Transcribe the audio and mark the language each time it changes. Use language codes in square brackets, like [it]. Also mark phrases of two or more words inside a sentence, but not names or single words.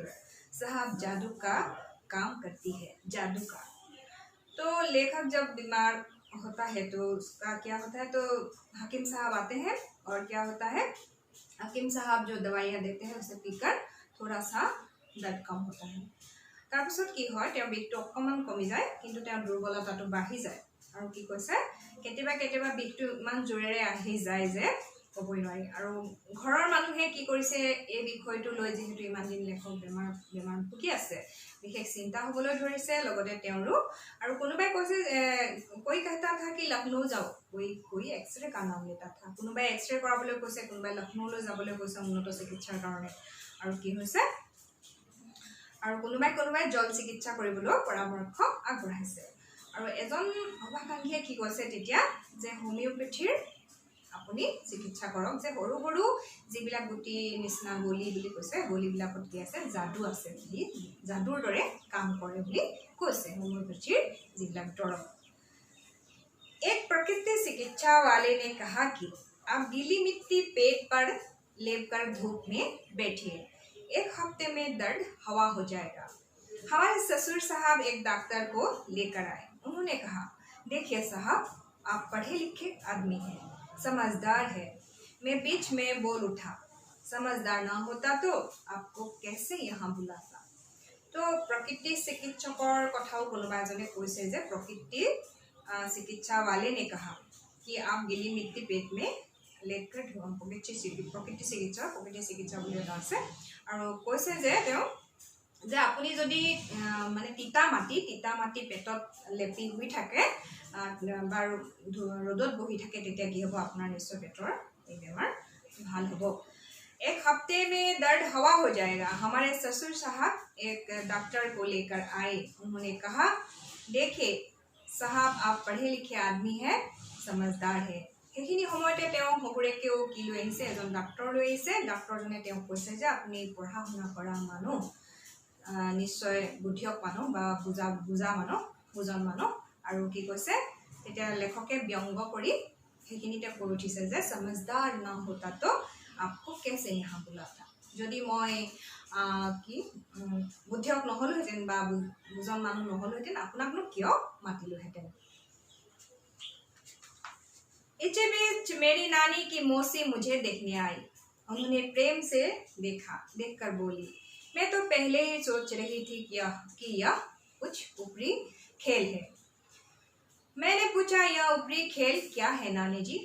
[hi] साहब जादू का काम करती है जादू का। तो लेखक जब बीमार होता है तो उसका क्या होता है तो हकीम साहब आते हैं और क्या होता है हकीम साहब जो दवाइयाँ देते हैं उसे पीकर थोड़ा सा दर्द कम होता है। [as] তাৰপিছত কি হয় তেওঁৰ বিষটো অকণমান কমি যায় কিন্তু তেওঁৰ দুৰ্বলতাটো বাঢ়ি যায় আৰু কি কৈছে কেতিয়াবা বিষটো ইমান জোৰেৰে আহি যায় যে ক'বই নোৱাৰি আৰু ঘৰৰ মানুহে কি কৰিছে এই বিষয়টো লৈ যিহেতু ইমান দিন লেখক বেমাৰ ভুগি আছে বিশেষ চিন্তা হ'বলৈ ধৰিছে লগতে তেওঁৰো আৰু কোনোবাই কৈছে [hi] कोई कहता था कि लखनऊ जाओ कोई एक्सरे का नाम लेता था [as] কোনোবাই এক্সৰে কৰাবলৈ কৈছে কোনোবাই লখনৌলৈ যাবলৈ কৈছে উন্নত চিকিৎসাৰ কাৰণে আৰু কি হৈছে আৰু কোনোবাই জল চিকিৎসা কৰিবলৈ পৰামৰ্শ আগবঢ়াইছে। আৰু এজন শুভাকাংক্ষীয়ে কি কৈছে তেতিয়া যে হোমিওপেথিৰ আপুনি চিকিৎসা কৰক, যে সৰু সৰু যিবিলাক গুটি নিচিনা গলি বুলি কৈছে, গলিবিলাকত কি আছে যাদু আছে বুলি, যাদুৰ দৰে কাম কৰে বুলি কৈছে হোমিওপেথিৰ যিবিলাক দৰৱ। [hi] एक प्रकृति चिकित्सा वाले ने कहा कि आप गीली मिट्टी पेट पर लेपकर धूप में बैठिए, 1 हफ्ते में दर्द हवा हो जाएगा। हमारे ससुर साहब एक डॉक्टर को लेकर आए। उन्होंने कहा, देखिए साहब, आप पढ़े लिखे आदमी हैं, समझदार है। मैं बीच में बोल उठा, समझदार ना होता तो आपको कैसे यहाँ बुलाता। तो प्रकृति चिकित्सকৰ [as] কথাও কোনোবা এজনে কৈছে যে [hi] प्रकृति चिकित्सा वाले ने कहा कि आप गीली मिट्टी पेट में लेकर प्रकृति चिकित्सा [as] বুলি এটা আছে। আৰু কৈছে যে আপুনি যদি মানে তিতা মাটি পেটত লেপি শুই থাকে বা ৰ'দত বহি থাকে তেতিয়া কি হ'ব, আপোনাৰ নিশ্চয় পেটৰ এই বেমাৰ ভাল হ'ব। [hi] 1 हफ्ते में दर्द हवा हो जाएगा। हमारे ससुर साहब एक डॉक्टर को लेकर आए। उन्होंने कहा, देखिए साहब, आप पढ़े लिखे आदमी है, समझदार है। [as] সেইখিনি সময়তে তেওঁ শহুৰেকেও কি লৈ আহিছে, এজন ডাক্তৰ লৈ আহিছে। ডাক্তৰজনে তেওঁক কৈছে যে আপুনি পঢ়া শুনা কৰা মানুহ, নিশ্চয় বুদ্ধিয়ক মানুহ বা বুজন মানুহ। আৰু কি কৈছে তেতিয়া লেখকে ব্যংগ কৰি সেইখিনিতে কৈ উঠিছে যে [hi] समझदार ना होता तो आपको कैसे यहाँ बुलाता। [as] যদি মই কি বুদ্ধিয়ক নহ'লোহেঁতেন বা বুজন মানুহ নহ'লোহেঁতেন আপোনাকনো কিয় মাতিলোহেঁতেন। [hi] इसी बीच मेरी नानी की मौसी मुझे देखने आई। उन्होंने प्रेम से देखकर बोली, मैं तो पहले ही सोच रही थी कि यह कुछ ऊपरी खेल है। मैंने पूछा, यह ऊपरी खेल क्या है नानी जी।